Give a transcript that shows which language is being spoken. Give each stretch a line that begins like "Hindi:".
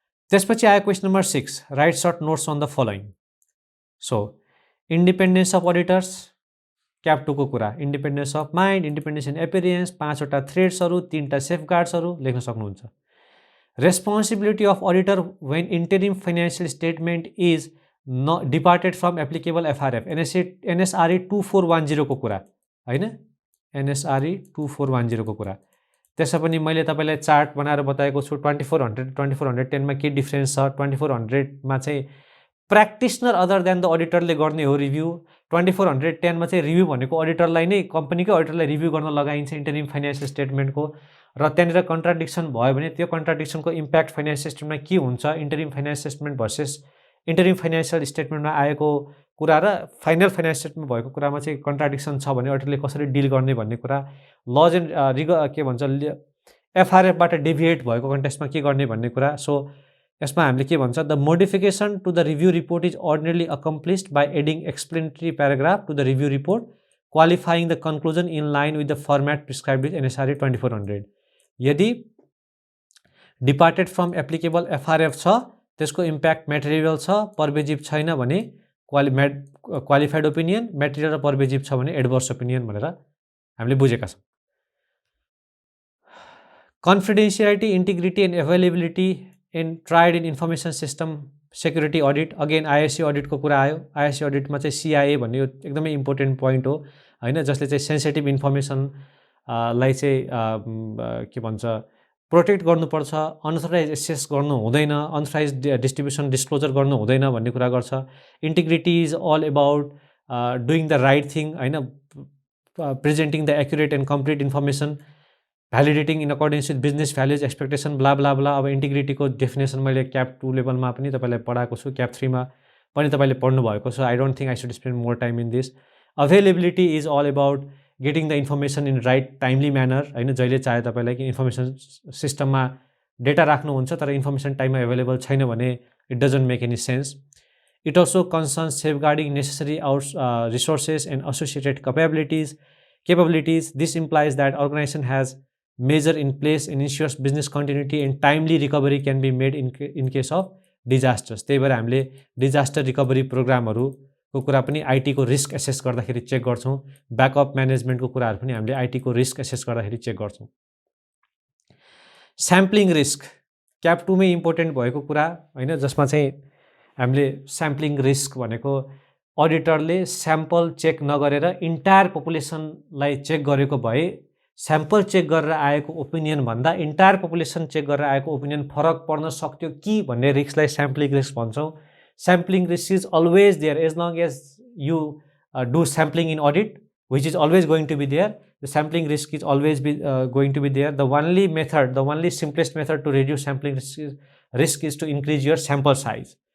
Nepali: त्यसपछि आयो question number 6,
English: Write short notes on the following.
Nepali: So independence of अडिटर्स, cap 2 को कुरा, independence of mind, independence in appearance, 5वटा थ्रेड्सहरू, 3टा सेफगार्ड्सहरू लेख्न सक्नुहुन्छ।
English: Responsibility of auditor when interim financial statement is departed from applicable FRF, NSRE 2410 को कुरा हैन, NSRE 2410 को कुरा।
Nepali: त्यसै पनि मैले तपाईँलाई चार्ट बनाएर बताएको छु। 2410 मा के डिफ्रेन्स छ? 2400 मा चाहिँ प्र्याक्टिसनर अदर देन द अडिटरले गर्ने हो रिभ्यू। 2410 मा चाहिँ रिभ्यू भनेको अडिटरलाई नै, कम्पनीकै अडिटरलाई रिभ्यू गर्न लगाइन्छ इन्टरिम फाइनेन्शियल स्टेटमेन्टको। र त्यहाँनिर कन्ट्राडिक्सन भयो भने त्यो कन्ट्राडिक्सनको इम्प्याक्ट फाइनेन्शियल स्टेटमेन्टमा के हुन्छ, interim financial statement versus interim financial स्टेटमेन्टमा आएको कुरा र फाइनल फाइनेन्शियल स्टेटमेन्ट भएको कुरामा चाहिँ कन्ट्राडिक्सन छ भने अडिटरले कसरी डिल गर्ने भन्ने कुरा, लज एन्ड के भन्छ एफआरएफबाट डेभिएट भएको कन्टेक्स्टमा के गर्ने भन्ने कुरा।
English: so
Nepali: यसमा हामीले के भन्छ,
English: The modification to the review report is ordinarily accomplished by adding explanatory paragraph to the review report qualifying the conclusion in line with the format prescribed with NSRE 2400।
Nepali: यदि डिपार्टेड फ्रम एप्लिकेबल एफआरएफ छ, त्यसको impact material छ, पर्भेजिभ छैन भने qualified opinion, material र पर्भेजिभ छ भने adverse opinion भनेर हामीले बुझेका छौँ।
English: Confidentiality, integrity and availability in triad in information system security audit, again ISC अडिटको कुरा आयो।
Nepali: आइएससी अडिटमा चाहिँ सिआइए भन्ने यो एकदमै इम्पोर्टेन्ट पोइन्ट हो हैन, जसले चाहिँ सेन्सिटिभ इन्फर्मेसन लाई चाहिँ के भन्छ प्रोटेक्ट गर्नुपर्छ, अनअथराइज एक्सेस गर्नु हुँदैन, अनअथराइज डिस्ट्रिब्युसन डिस्क्लोजर गर्नु हुँदैन भन्ने कुरा गर्छ।
English: Integrity is all about doing the right thing हैन, presenting the accurate and complete information, validating in accordance with business values expectation, blah blah blah.
Nepali: अब इन्टिग्रिटीको डेफिनेसन मैले क्याप 2 लेभलमा पनि तपाईँलाई पढाएको छु, क्याप 3 मा पनि तपाईँले पढ्नु भएको छ।
English: I don't think I should spend more time in this. Availability is all about getting the information in right timely manner हैन,
Nepali: जहिले चाहे तपाईँलाई कि इन्फर्मेसन सिस्टममा डेटा राख्नुहुन्छ तर इन्फर्मेसन टाइममा एभाइलेबल छैन भने
English: It doesn't make any sense. It also concerns safeguarding necessary resources and associated capabilities. This implies that organization has measure in place and ensures business continuity and timely recovery can be made in case of disasters.
Nepali: त्यही भएर हामीले disaster recovery प्रोग्रामहरूको कुरा पनि आइटीको risk assess गर्दाखेरि check गर्छौँ. Backup म्यानेजमेन्टको कुराहरू पनि हामीले आइटीको रिस्क एसेस गर्दाखेरि चेक गर्छौँ. स्याम्पलिङ रिस्क क्याप 2 मै इम्पोर्टेन्ट भएको कुरा हैन, जसमा चाहिँ हामीले स्याम्पलिङ रिस्क भनेको अडिटरले स्याम्पल चेक नगरेर इन्टायर पपुलेसनलाई चेक गरेको भए स्याम्पल चेक गरेर आएको ओपिनियन भन्दा इन्टायर पपुलेसन चेक गरेर आएको ओपिनियन फरक पर्न सक्थ्यो कि भन्ने रिस्कलाई स्याम्पलिङ रिस्क भन्छौँ.
English: Sampling risk is always there as long as you do sampling in audit which is always going to be there. The sampling risk is always going to be there. The only simplest method to reduce sampling risk is to increase your sample size.